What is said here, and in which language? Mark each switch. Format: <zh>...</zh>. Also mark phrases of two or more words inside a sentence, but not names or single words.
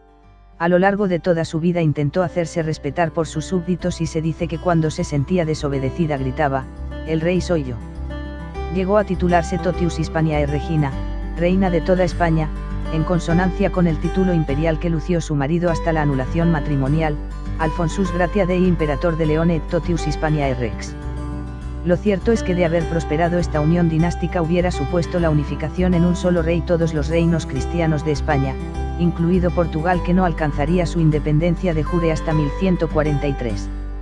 <es>A lo largo de toda su vida intentó hacerse respetar por sus súbditos y se dice que cuando se sentía desobedecida gritaba: "El rey soy yo". Llegó a titularse</es> <la>Totius Hispaniae Regina,</la> <es>reina de toda España, en consonancia con el título imperial que lució su marido hasta la anulación matrimonial,</es> <la>Alfonsus Gratia Dei Imperator de Leone et Totius Hispaniae Rex.</la> <es>Lo cierto es que de haber prosperado esta unión dinástica hubiera supuesto la unificación en un solo rey todos los reinos cristianos de España, incluido Portugal, que no alcanzaría su independencia</es> <la>de jure</la> <es>hasta 1143.</es>